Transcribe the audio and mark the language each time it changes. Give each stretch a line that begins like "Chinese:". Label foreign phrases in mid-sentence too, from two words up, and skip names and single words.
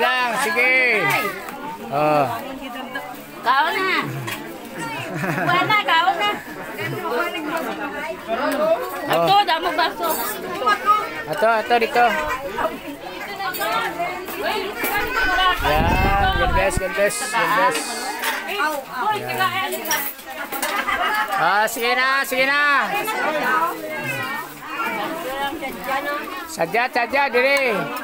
Hiligaynon: Kaon na. Wala kaon na. Ato damo baso. Ato dito. Yan,
English: God bless.
Hiligaynon: Sige na. Sadya diri.